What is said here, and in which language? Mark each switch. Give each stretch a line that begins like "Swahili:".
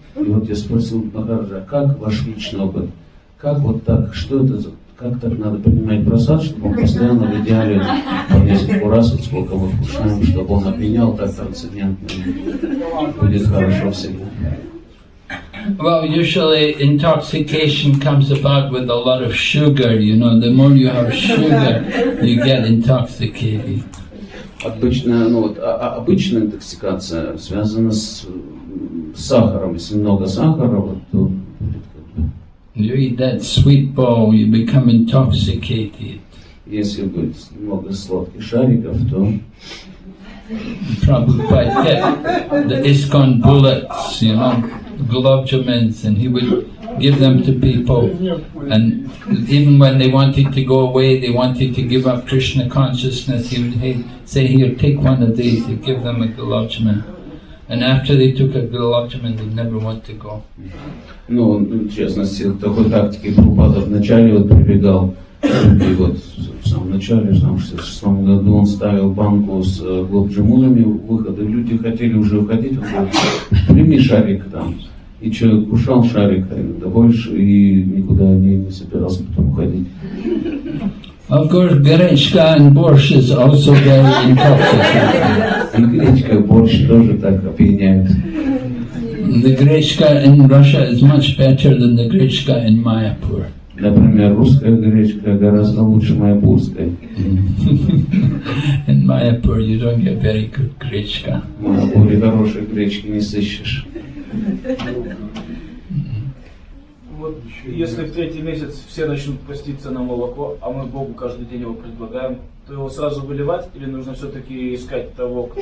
Russian: И вот я спросил Махараджа, как ваш личный опыт? Как вот так, что это за, как так надо принимать прасад, чтобы он постоянно в идеале по несколько раз, вот сколько мы вкушаем, чтобы он опьянял так трансцендентно, будет хорошо всегда.
English: Well, usually intoxication comes about with a lot of sugar, you know, the more you have sugar, you get intoxicated.
Russian: Обычно, обычная интоксикация связана с сахаром. Если много сахара, вот, то
English: you eat that sweet ball, you become intoxicated.
Russian: Если будет много сладких шариков, то
English: Prabhupada kept the ISKCON bullets, you know, gulab jamins, and he would give them to people, and even when they wanted to go away, they wanted to give up Krishna consciousness, he would say, here, take one of these, he'd give them a gulab. And after they took a gulab, they'd never want to go.
Russian: Ну, в частности, к такой тактике Прабхупада вначале вот прибегал, и вот в самом начале, в 1966 году он ставил банку с гулаб-джамунами у выхода, и люди хотели уже уходить, он говорит, прими шарик там. И человек кушал шарик, а иногда больше, и никуда не собирался потом уходить.
English: Of course, Grechka and Borscht is also very intoxicating.
Russian: И гречка, борщ тоже так опьяняют.
English: The Grechka in Russia is much better than the Grechka in Mayapur.
Russian: Например, русская гречка гораздо лучше майапурской.
English: In Mayapur you don't get very good Grechka.
Russian: В Майапуре хорошей гречки не сыщешь. Вот если в третий месяц все начнут поститься на молоко, а мы Богу каждый день его предлагаем, то его сразу выливать или нужно все-таки искать того, кто...